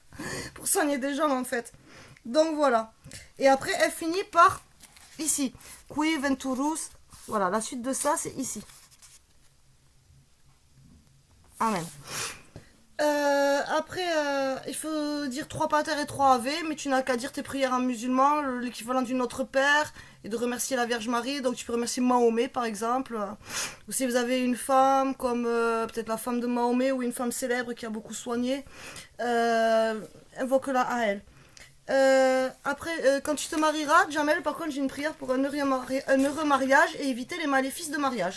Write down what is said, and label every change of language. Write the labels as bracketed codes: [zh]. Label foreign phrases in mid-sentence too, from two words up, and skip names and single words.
[fr] Pour soigner des gens, en fait. Donc, voilà. Et après, elle finit par ici. [la] Qui venturus. [fr] Voilà, la suite de ça, c'est ici. Amen. Après, il faut dire 3 pater et 3 ave, mais tu n'as qu'à dire tes prières en musulman, l'équivalent du Notre Père, et de remercier la Vierge Marie. Donc tu peux remercier Mahomet, par exemple. Ou si vous avez une femme, comme peut-être la femme de Mahomet, ou une femme célèbre qui a beaucoup soigné, invoque-la à elle. Après, quand tu te marieras, Jamel, par contre, j'ai une prière pour un heureux mariage et éviter les maléfices de mariage.